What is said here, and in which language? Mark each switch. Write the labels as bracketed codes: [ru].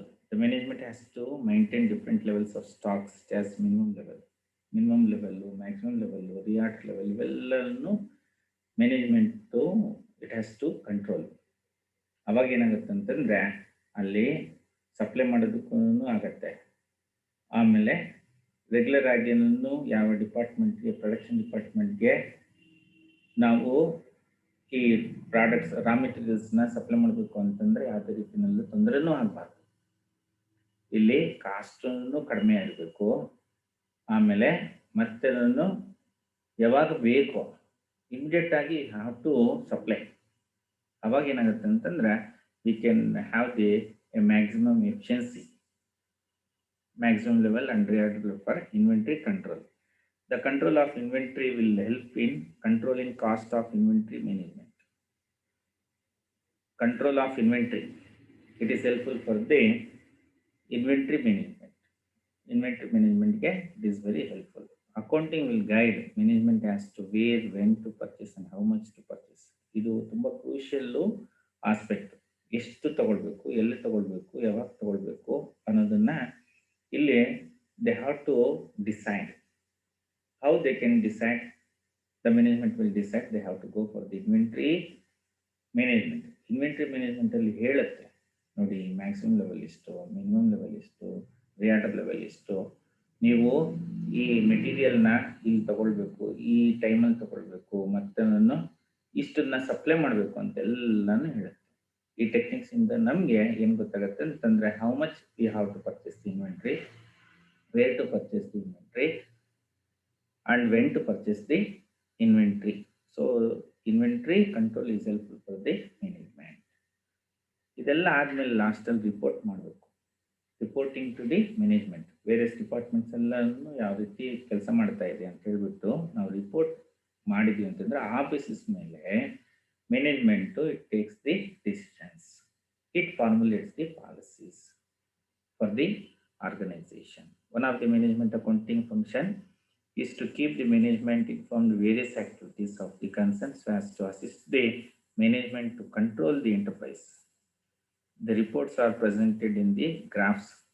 [en] The management has to maintain different levels of stocks as minimum level, maximum level, react level, [kn] ಇವೆಲ್ಲನೂ [en] Management it has to control. [kn] ಅವಾಗ ಏನಾಗುತ್ತೆ ಅಂತಂದರೆ ಅಲ್ಲಿ supply ಮಾಡೋದಕ್ಕೂ ಆಗತ್ತೆ. ಆಮೇಲೆ ರೆಗ್ಯುಲರ್ ಆಗಿನೂ ಯಾವ ಡಿಪಾರ್ಟ್ಮೆಂಟ್ಗೆ, ಪ್ರೊಡಕ್ಷನ್ ಡಿಪಾರ್ಟ್ಮೆಂಟ್ಗೆ ನಾವು ಈ ಪ್ರಾಡಕ್ಟ್ಸ್ ರಾ ಮೆಟೀರಿಯಲ್ಸ್ನ ಸಪ್ಲೈ ಮಾಡಬೇಕು ಅಂತಂದರೆ ಯಾವುದೇ ರೀತಿಯಲ್ಲೂ ತೊಂದರೆನೂ ಆಗಬಾರ್ದು. ಇಲ್ಲಿ ಕಾಸ್ಟನ್ನು ಕಡಿಮೆ ಆಗಬೇಕು. ಆಮೇಲೆ ಮತ್ತೆ ಯಾವಾಗ ಬೇಕೋ ಇಮಿಡಿಯೇಟ್ ಆಗಿ [en] Have to supply. [kn] ಅವಾಗ ಏನಾಗುತ್ತೆ ಅಂತಂದರೆ [en] We can have the maximum efficiency, maximum level and react for inventory control. The control of inventory will help in controlling cost of inventory management. Control of inventory, it is helpful for the inventory management. Inventory management ಗೆ it is very helpful. Accounting will guide management as to where, when to purchase and how much to purchase. [kn] ಇದು ತುಂಬ ಕ್ರೂಷಿಯಲ್ಲು aspect. ಎಷ್ಟು ತಗೊಳ್ಬೇಕು, ಎಲ್ಲಿ ತಗೊಳ್ಬೇಕು, ಯಾವಾಗ ತಗೊಳ್ಬೇಕು ಅನ್ನೋದನ್ನ ಇಲ್ಲಿ [en] they have to decide. How they can decide? The management will decide. They have to go for the inventory management. [kn] Inventory management ಅಲ್ಲಿ ಹೇಳುತ್ತೆ ನೋಡಿ, ಮ್ಯಾಕ್ಸಿಮಮ್ ಲೆವೆಲ್ ಇಷ್ಟು, ಮಿನಿಮಮ್ ಲೆವೆಲ್ ಇಷ್ಟು, ರಿಯಾಕ್ಟ್ ಲೆವೆಲ್ ಇಷ್ಟು, ನೀವು ಈ ಮೆಟೀರಿಯಲ್ನ ಇಲ್ಲಿ ತಗೊಳ್ಬೇಕು, ಈ ಟೈಮಲ್ಲಿ ತಗೊಳ್ಬೇಕು, ಮತ್ತೆ ಇಷ್ಟನ್ನ ಸಪ್ಲೈ ಮಾಡಬೇಕು ಅಂತೆಲ್ಲನೂ ಹೇಳುತ್ತೆ. ಈ ಟೆಕ್ನಿಕ್ಸ್ ಇಂದ ನಮಗೆ ಏನು ಗೊತ್ತಾಗುತ್ತೆ ಅಂತಂದರೆ [en] How much we have to purchase the inventory, where to purchase the inventory and when to purchase the inventory. So inventory control is helpful for the management. [kn] ಇದೆಲ್ಲ ಆದಮೇಲೆ ಲಾಸ್ಟಲ್ಲಿ ರಿಪೋರ್ಟ್ ಮಾಡಬೇಕು. [en] Reporting to the management. [kn] Various departments ಎಲ್ಲನೂ ಯಾವ ರೀತಿ ಕೆಲಸ ಮಾಡ್ತಾ ಇದೆ ಅಂತ ಹೇಳ್ಬಿಟ್ಟು ನಾವು ರಿಪೋರ್ಟ್ ಮಾಡಿದ್ವಿ ಅಂತಂದರೆ ಆ ಬೇಸಿಸ್ ಮೇಲೆ management [en] It takes the decisions, it formulates the policies for the organisation. One of the management accounting function is to keep the management informed various activities of the concern so as to assist the management to control the enterprise. The reports are presented in the graphs.